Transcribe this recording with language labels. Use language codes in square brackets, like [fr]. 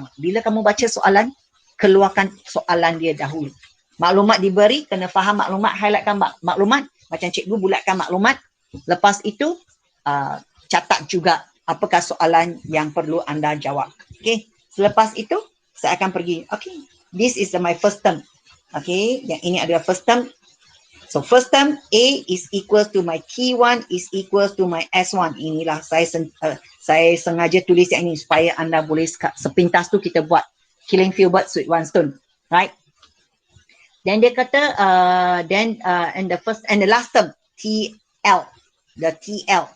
[ms] Bila kamu baca soalan, keluarkan soalan dia dahulu. Maklumat diberi, kena faham maklumat, highlightkan maklumat. Macam cikgu bulatkan maklumat. Lepas itu, catat juga apakah soalan yang perlu anda jawab. Okay, selepas itu, saya akan pergi. [en] Okay, this is my first term. [ms] Okay, yang ini adalah first term. [en] So first term A is equal to my T1 is equal to my S1. [ms] Inilah saya sengaja tulis yang ini supaya anda boleh sepintas tu kita buat [en] killing few birds with one stone, right? Then [ms] dia kata [en] and the first and the last term TL, the TL.